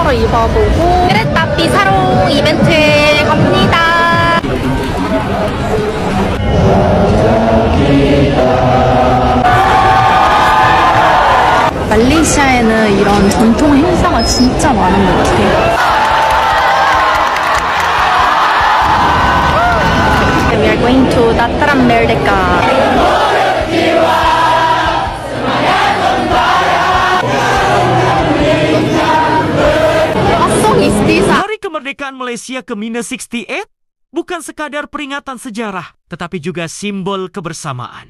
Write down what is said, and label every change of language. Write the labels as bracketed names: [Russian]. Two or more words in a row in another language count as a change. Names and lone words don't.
[Korean] 더 보고 [Malay] kereta api [Korean] 사러 이벤트에 갑니다. 말레이시아에는 이런 전통 행사가 진짜 많은 것 같아요. [English] We are going to Dataran Merdeka. [Malay] Hari Kemerdekaan Malaysia ke-68 bukan sekadar peringatan sejarah, tetapi juga simbol kebersamaan.